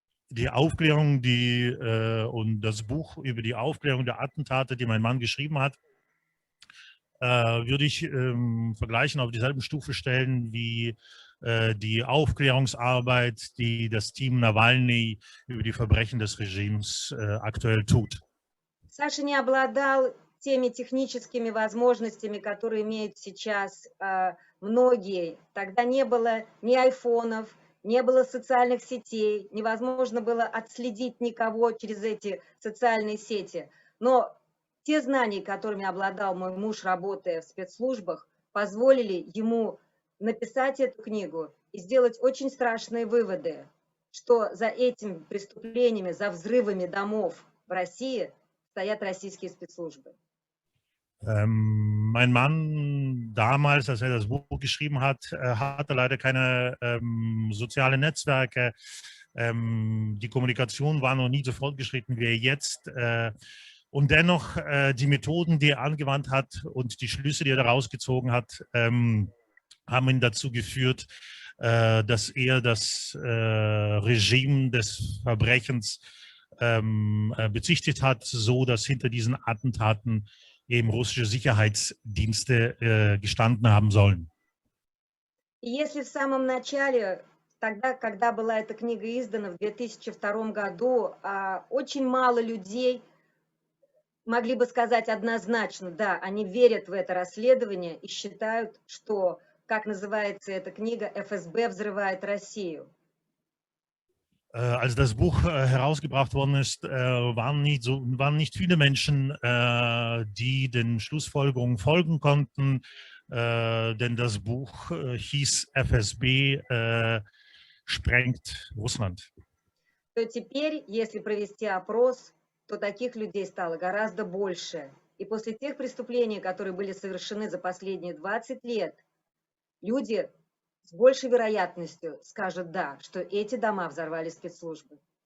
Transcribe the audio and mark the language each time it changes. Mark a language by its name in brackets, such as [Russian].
[German] Die Aufklärung, und das Buch über die Aufklärung der Attentate, die mein Mann geschrieben hat, würde ich vergleichen, auf dieselben Stufe stellen wie die Aufklärungsarbeit, die das Team Nawalny über die Verbrechen des Regimes aktuell tut. [Russian] Саша не обладал теми техническими возможностями, которые имеют сейчас многие. Тогда не было ни айфонов, не было социальных сетей, невозможно было отследить никого через эти социальные сети. Но те знания, которыми обладал мой муж, работая в спецслужбах, позволили ему написать эту книгу и сделать очень страшные выводы, что за этими преступлениями, за взрывами домов в России стоят российские спецслужбы. [German] Mein Mann damals, als er das Buch geschrieben hat, hatte leider keine sozialen Netzwerke. Die Kommunikation war noch nie so fortgeschritten wie jetzt. Und dennoch, die Methoden, die er angewandt hat und die Schlüsse, die er daraus gezogen hat, haben ihn dazu geführt, dass er das Regime des Verbrechens bezichtigt hat, so dass hinter diesen Attentaten eben russische Sicherheitsdienste gestanden haben sollen. [Russian] И если в самом начале, тогда, когда была эта книга издана в 2002 году, очень мало людей могли бы сказать однозначно, да, они верят в это расследование и считают, что, как называется эта книга, ФСБ взрывает Россию. [German] Als das Buch herausgebracht worden ist, waren nicht viele Menschen, die den Schlussfolgerungen folgen konnten, denn das Buch hieß FSB sprengt Russland. [Russian] То теперь, если провести опрос, то таких людей стало гораздо больше. И после тех преступлений, которые были совершены за последние 20 лет, люди с большей вероятностью скажут «да», что эти дома взорвали спецслужбы.